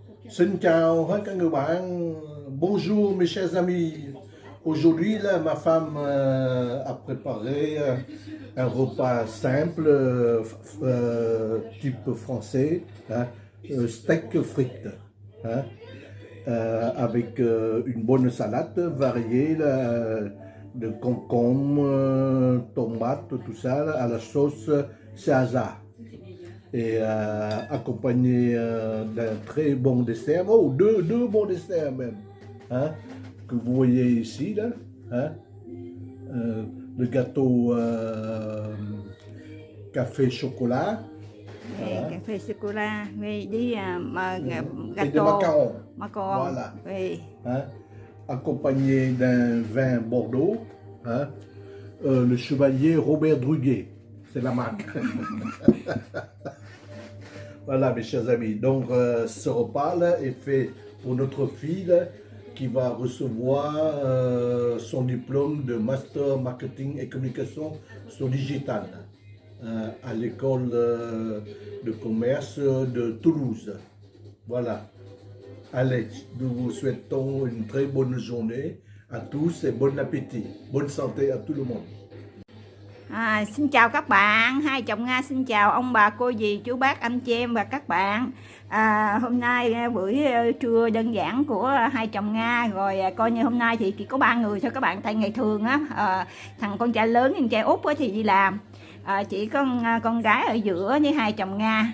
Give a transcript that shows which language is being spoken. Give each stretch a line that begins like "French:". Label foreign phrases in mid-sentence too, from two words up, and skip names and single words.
Vietnamese: Xin chào hết các người bạn.
French: Bonjour mes chers amis. Aujourd'hui, là, ma femme a préparé un repas simple, type français, hein, steak frites, hein, avec une bonne salade variée là, de concombre, tomates, tout ça, là, à la sauce Caesar. Et accompagné d'un très bon dessert, oh, deux bons desserts même, hein, que vous voyez ici, là, hein, le gâteau café chocolat,
Vietnamese: Cà phê sô cô la đi
French: et de macarons, macaron. voilà, Oui. hein, accompagné d'un vin Bordeaux, hein, le chevalier Robert Druguet, c'est la marque. Voilà mes chers amis, donc ce repas-là est fait pour notre fille là, qui va recevoir son diplôme de Master Marketing et Communication sur Digital à l'école de commerce de Toulouse. Voilà. Allez, nous vous souhaitons une très bonne journée à tous et bon appétit. Bonne santé à tout le monde.
Vietnamese: Xin chào các bạn, hai chồng Nga xin chào ông bà cô dì chú bác anh chị em và các bạn. Hôm nay buổi trưa đơn giản của hai chồng Nga rồi, coi như hôm nay thì chỉ có 3 người thôi các bạn, tại ngày thường á thằng con trai lớn con trai út thì đi làm, chỉ có con gái ở giữa với hai chồng Nga.